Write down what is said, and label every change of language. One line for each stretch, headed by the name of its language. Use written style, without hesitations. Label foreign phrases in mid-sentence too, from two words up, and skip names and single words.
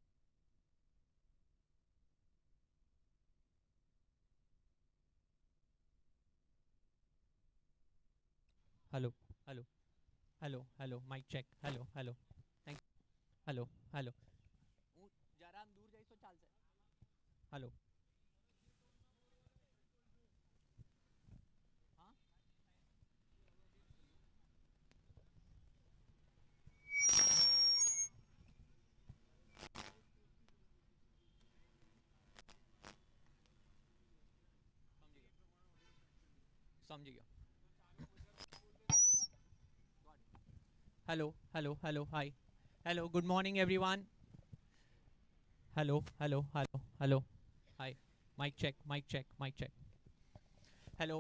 English: Hello, hello, hello, hello. Mic check. Hello, hello. Thank. Hello, hello.
Gujarati: હું જરા આમ દૂર જઈશ તો ચાલશે. Hello. હા સમજી ગયો.
English: Hello, hello, hello. Hi. Hello. Good morning, everyone. Hello, hello, hello, hello. Hi. Mic check. Mic check. Mic check. Hello.